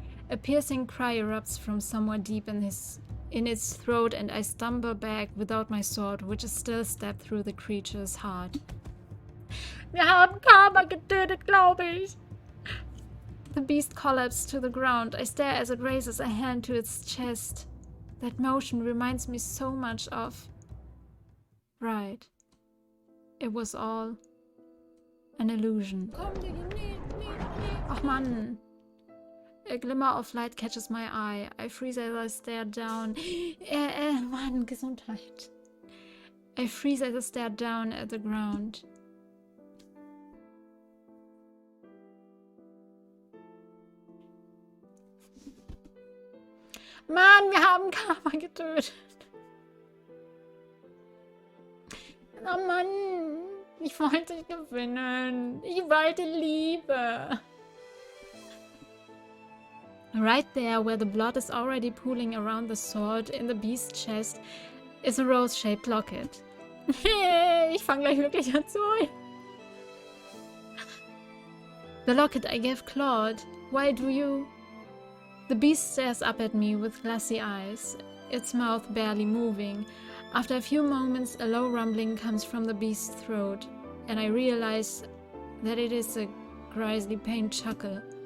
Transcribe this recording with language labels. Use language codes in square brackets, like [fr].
[en] A piercing cry erupts from somewhere deep in its throat, and I stumble back without my sword, which is still stabbed through the creature's heart. [de] Wir haben Karma getötet, glaube ich. [en] The beast collapses to the ground. I stare as it raises a hand to its chest. That motion reminds me so much of... Right. It was all an illusion. [de] Ach Mann. [en] A glimmer of light catches my eye. I freeze as I stare down. [de] Mann, Gesundheit. [en] I freeze as I stare down at the ground. [de] Mann, wir haben Karma getötet. Oh Mann, ich wollte gewinnen. Ich wollte Liebe. [en] Right there, where the blood is already pooling around the sword in the beast's chest, is a rose-shaped locket. [de] Ich fange gleich wirklich an zu heulen. [en] The locket I gave Claude. Why do you... The beast stares up at me with glassy eyes, its mouth barely moving. After a few moments, a low rumbling comes from the beast's throat, and I realize that it is a grisly pained chuckle.